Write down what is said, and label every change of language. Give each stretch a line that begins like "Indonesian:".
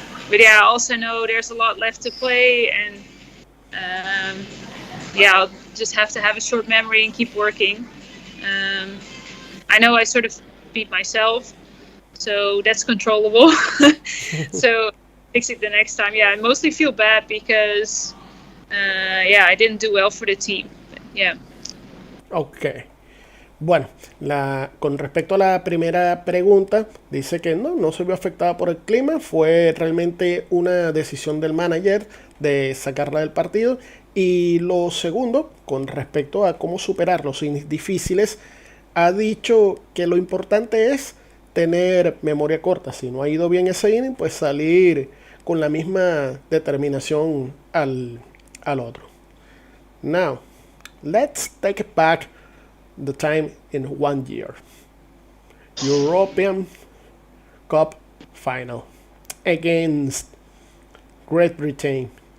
English: But yeah, I also know there's a lot left to play, and yeah, I'll just have to have a short memory and keep working. I know I sort of beat myself, so that's controllable. So fix it the next time. Yeah, I mostly feel bad because yeah, I didn't do well for the team. Yeah. Okay.
Spanish: Bueno, con respecto a la primera pregunta, dice que no se vio afectada por el clima, fue realmente una decisión del manager de sacarla del partido. Y lo segundo, con respecto a cómo superar los innings difíciles, ha dicho que lo importante es tener memoria corta. Si no ha ido bien ese inning, pues salir con la misma determinación al otro.
English: Now, let's take it back the time in 1 year. European Cup final against Great Britain.